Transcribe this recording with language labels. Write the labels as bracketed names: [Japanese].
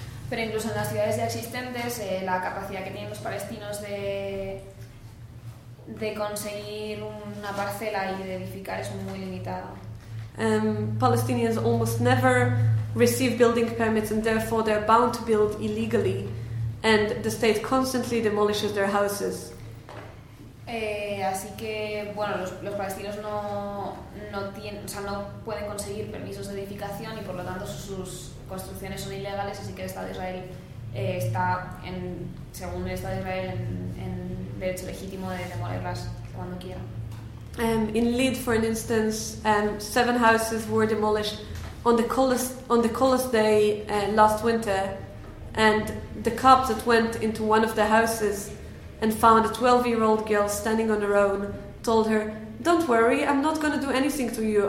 [Spanish] Pero incluso en las ciudades ya existentes, la capacidad que tienen los palestinos de conseguir una parcela y de edificar es muy limitada. [English] Palestinians almost never receive building permits, and therefore they're bound to build illegally, and the state constantly demolishes their houses. [Spanish] Así que, bueno, los palestinos no tienen, o sea, no pueden conseguir permisos de edificación y por lo tanto sus construcciones son ilegales, así que el Estado de Israel está, en, según el Estado de Israel, en derecho legítimo de demolerlas cuando quiera. [English] In Lid, for instance, 7 houses were demolished on the coldest day last winter, and the cops that went into one of the houses and found a 12-year-old girl standing on her own told her, "Don't worry, I'm not going to do anything to you.